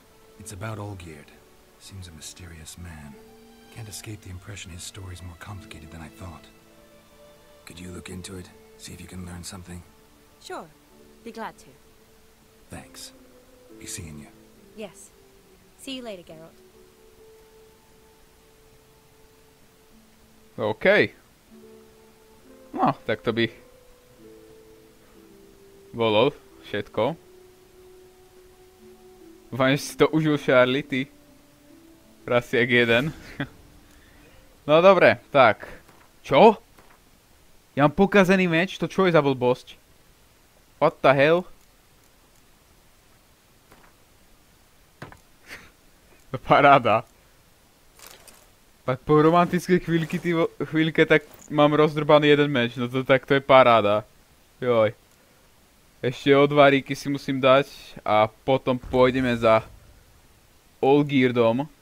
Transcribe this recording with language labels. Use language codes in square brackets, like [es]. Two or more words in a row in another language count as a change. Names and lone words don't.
[en] It's about Olgierd. Seems a mysterious man. Can't escape the impression his story's more complicated than I thought. Could you look into it? See if you can learn something? Sure. Be glad to. Thanks. Be seeing you. Yes. See you later, Geralt. OK. [sk] No, tak to by bolo všetko. Dúfam, že si to užil, Charlie, ty. Prasiak jeden. No dobre, tak. Čo? Ja mám pokazený meč? To čo je za blbosť? [en] What the hell? [sk] Paráda. Tak po romantickej chvíľke tak mám rozdrbaný jeden meč. No to tak to je paráda. Joj. Ešte odvaríky si musím dať a potom pôjdeme za Olgierdom.